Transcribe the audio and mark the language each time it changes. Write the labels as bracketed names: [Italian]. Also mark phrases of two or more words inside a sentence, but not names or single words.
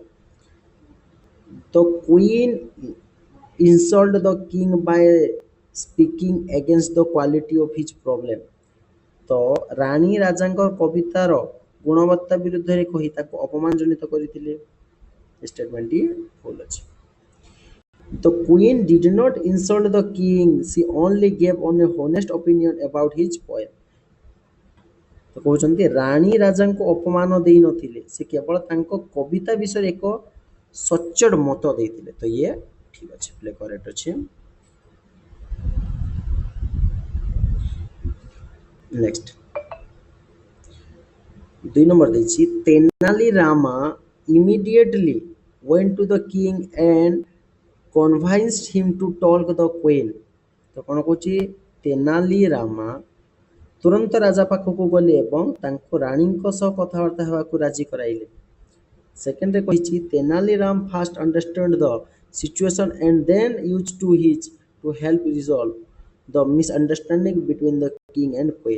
[English] the queen insult the king by speaking against the quality of his problem. [Odia] ତ ରାଣୀ ରାଜାଙ୍କ କବିତାର ଗୁଣବତ୍ତା ବିରୁଦ୍ଧରେ କହି ତାକୁ ଅପମାନଜନିତ କରିଥିଲେ। ଷ୍ଟେଟମେଣ୍ଟଟି ଭୁଲ ଅଛି। [English] The queen did not insult the king, she only gave on a honest opinion about his poem. [Odia] ତ କହୁଛନ୍ତି ରାଣୀ ରାଜାଙ୍କୁ ଅପମାନ ଦେଇନଥିଲେ, ସେ କେବଳ ତାଙ୍କ କବିତା ବିଷୟରେ ଏକ ସଚ୍ଚୋଟ ମତ ଦେଇଥିଲେ। ତ ଇଏ ଠିକ୍ ଅଛି, [English] play correct [Odia] ଅଛି। ନେକ୍ସଟ 2 ନମ୍ବର ଦେଇଛି ତେନାଲି ରାମା [English] immediately went to the king and convinced him to talk the queen। [Odia] ତ କ'ଣ କହୁଛି? ତେନାଲି ରାମା ତୁରନ୍ତ ରାଜା ପାଖକୁ ଗଲେ ଏବଂ ତାଙ୍କୁ ରାଣୀଙ୍କ ସହ କଥାବାର୍ତ୍ତା ହେବାକୁ ରାଜି କରାଇଲେ। ସେକେଣ୍ଡରେ କହିଛି [English] Tenali Ram first understand the situation and then use to his to help resolve the misunderstanding between the king and queen.